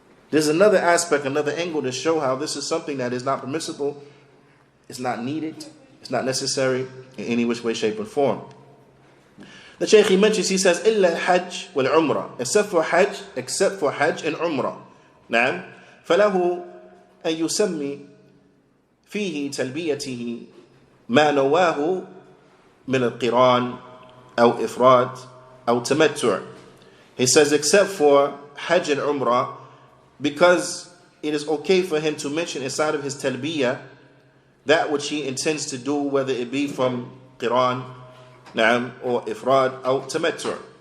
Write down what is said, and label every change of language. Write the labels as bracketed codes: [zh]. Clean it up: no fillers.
[en] There's another aspect, another angle to show how this is something that is not permissible. It's not needed. It's not necessary in any which way, shape, or form. The Shaykh, he mentions, he says, [ar] إِلَّا الْحَجْ وَالْعُمْرَةِ, [en] except for Hajj and Umrah. نعم. [ar] فَلَهُ أَن يُسَمِّي فيه تلبيته ما نواه من القران أو إفراد أو تمتع. [en] He says except for Hajj and Umrah, because it is okay for him to mention inside of his talbiyah that which he intends to do, whether it be from Qur'an, نعم, or Ifrad, or Tamattu'.